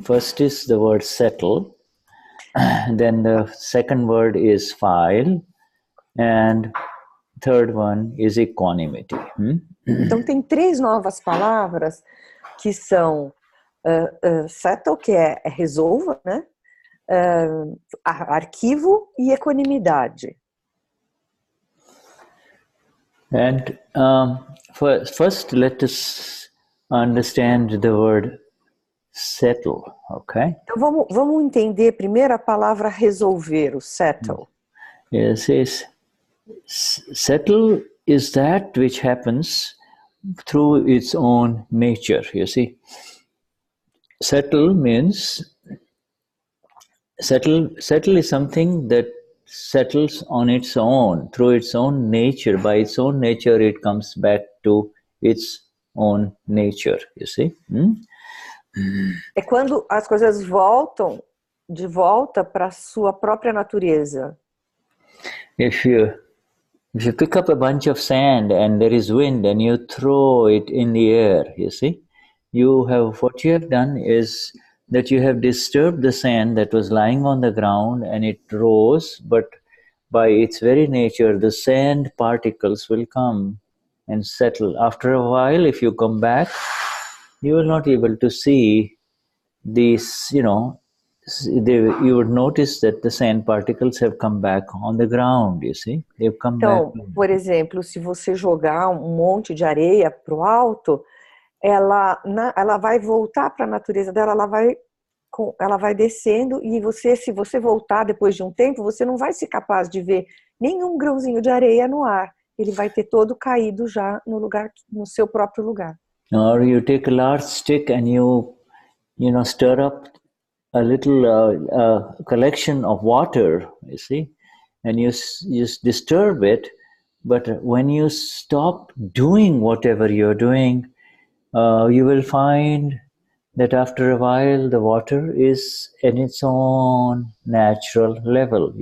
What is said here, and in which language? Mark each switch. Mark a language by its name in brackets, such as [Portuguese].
[English] First is the word settle, then the second word is file, and third one is equanimity. [Portuguese] Então tem 3 novas palavras que são settle, que é resolva, né? Arquivo e equanimidade. [English] And first, let us understand the word settle, okay? [Portuguese] Então vamos entender primeiro a palavra resolver, o settle. [English] Yes, settle is that which happens through its own nature, you see. Settle means, settle is something that settles on its own, through its own nature. By its own nature, it comes back to its own nature, you see. [Portuguese] É quando as coisas voltam de volta para a sua própria natureza. [English] If you pick up a bunch of sand and there is wind and you throw it in the air, you see, what you have done is that you have disturbed the sand that was lying on the ground and it rose, but by its very nature, the sand particles will come and settle. After a while, if you come back, you will not be able to see these, you would notice that the sand particles have come back on the ground, you see. They've come [Portuguese] então, [English] back. [Portuguese] Por exemplo, se você jogar um monte de areia para o alto, ela vai voltar para a natureza dela, ela vai descendo, e se você voltar depois de um tempo, você não vai ser capaz de ver nenhum grãozinho de areia no ar. Ele vai ter todo caído já no seu próprio lugar. [English] Or you take a large stick and you stir up a little collection of water, you see, and you disturb it, but when you stop doing whatever you're doing, you will find that after a while the water is in its own natural level.